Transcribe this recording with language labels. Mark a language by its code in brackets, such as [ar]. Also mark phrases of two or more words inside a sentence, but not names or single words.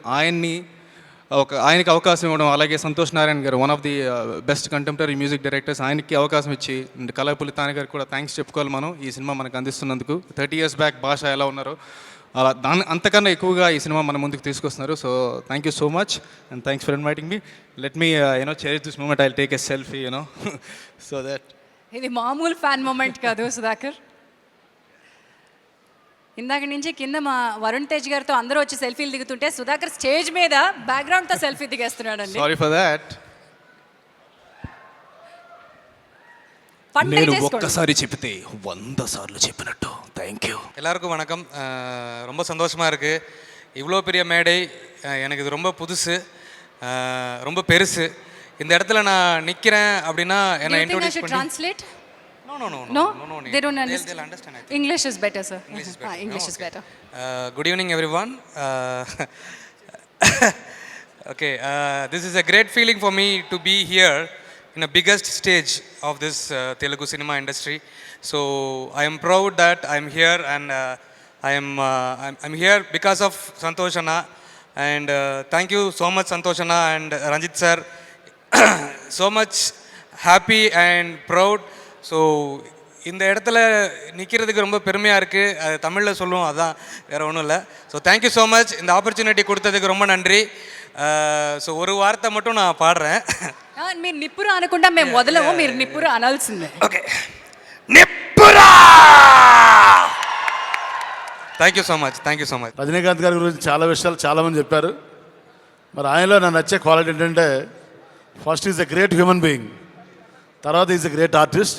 [te] ఆయనకి అవకాశం ఇవ్వడం, అలాగే సంతోష్ నారాయణ గారు [en] one of the best contemporary music directors, [te] ఆయనకి అవకాశం ఇచ్చి, అండ్ కళాపులి తాని గారికి కూడా థ్యాంక్స్ చెప్పుకోవాలి మనం ఈ సినిమా మనకు అందిస్తున్నందుకు. 30 [en] years back [te] భాష ఎలా ఉన్నారో అలా అంతకన్నా ఎక్కువగా ఈ సినిమా మన ముందుకు తీసుకొస్తున్నారు. [en] so thank you so much and thanks for inviting me. let me cherish this moment. I will take a selfie so that. [te] ఇది మామూలు ఫ్యాన్ మూమెంట్ కాదు సుధాకర్. ఇందాక నుంచి కింద మా వరుణ్ తేజ్ గారితో అందరూ వచ్చి సెల్ఫీలు దిగుతుంటే సుధాకర్ స్టేజ్ మీద బ్యాక్గ్రౌండ్తో సెల్ఫీ దిగేస్తున్నాడు అండి. [en] sorry for that. [te] నేను ఒక్కసారి చెప్పితే 100 సార్లు చెప్పినట్టు. [en] தேங்க்யூ. [ta] எல்லாருக்கும் வணக்கம். ரொம்ப சந்தோஷமாக இருக்குது. இவ்வளோ பெரிய மேடை எனக்கு இது ரொம்ப புதுசு, ரொம்ப பெருசு. இந்த இடத்துல நான் நிற்கிறேன் அப்படின்னா என்னை இன்ட்ரோடியூஸ் பண்ணி. [en] Translate? No, they don't understand. They'll understand, I think. English is better, sir. English is better. English No, is okay. better. Good evening, everyone. Okay, this is a great feeling for me to be here in the biggest stage of this Telugu cinema industry. So I am proud that I am here, and I'm here because of Santosh Anna. And thank you so much, Santosh Anna and Ranjit sir. So much happy and proud. [ta] ஸோ இந்த இடத்துல நிற்கிறதுக்கு ரொம்ப பெருமையாக இருக்குது. அது தமிழில் சொல்லுவோம், அதான் வேறு ஒன்றும் இல்லை. [en] so thank you so much. [ta] இந்த ஆப்பர்ச்சுனிட்டி கொடுத்ததுக்கு ரொம்ப நன்றி. ஸோ ஒரு வார்த்தை மட்டும் நான் பாடுறேன். [te] మీరు నిప్పురు అనకుండా మేము వదలము, మీరు నిప్పురు అనాల్సిందే. [en] ఓకే, నిప్పురా. thank you so much, thank you so much. [te] రజనీకాంత్ గారి గురించి చాలా విషయాలు చాలామంది చెప్పారు. మరి ఆయనలో నాకు నచ్చే క్వాలిటీ ఏంటంటే, [en] first is a great human being, [te] తర్వాత [en] is a great artist.